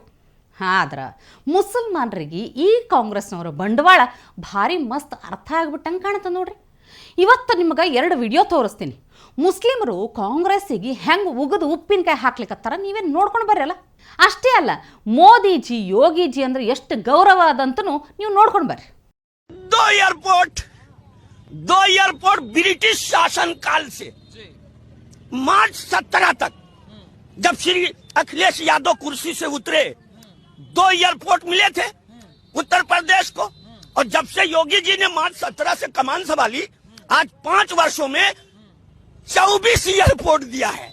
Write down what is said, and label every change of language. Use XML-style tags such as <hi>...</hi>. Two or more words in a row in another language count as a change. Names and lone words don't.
<kn>ಆದ್ರೆ ಮುಸಲ್ಮಾನರಿಗೆ ಈ ಕಾಂಗ್ರೆಸ್ನವರ ಬಂಡವಾಳ ಭಾರಿ ಮಸ್ತ್ ಅರ್ಥ ಆಗ್ಬಿಟ್ಟಂಗೆ ಕಾಣುತ್ತೆ ನೋಡ್ರಿ. ಇವತ್ತು ನಿಮಗೆ 2 ವಿಡಿಯೋ ತೋರಿಸ್ತೀನಿ. ಮುಸ್ಲಿಮರು ಕಾಂಗ್ರೆಸ್ಸಿಗೆ ಹೆಂಗೆ ಉಗಿದು ಉಪ್ಪಿನಕಾಯಿ ಹಾಕ್ಲಿಕ್ಕತ್ತಾರ, ನೀವೇ ನೋಡ್ಕೊಂಡು ಬರ್ರಲ್ಲ. ಅಷ್ಟೇ ಅಲ್ಲ, ಮೋದಿಜಿ ಯೋಗಿಜಿ ಅಂದ್ರೆ ಎಷ್ಟು ಗೌರವ ಅದಂತೂ ನೀವು ನೋಡ್ಕೊಂಡು ಬರ್ರಿ.</kn> <hi>दो एयरपोर्ट ब्रिटिश शासन काल से मार्च 17 तक, जब श्री अखिलेश यादव कुर्सी से उतरे, 2 एयरपोर्ट मिले थे उत्तर प्रदेश को. और जब से योगी जी ने मार्च 17 से कमान संभाली, आज 5 वर्षों में 24 एयरपोर्ट दिया है.</hi>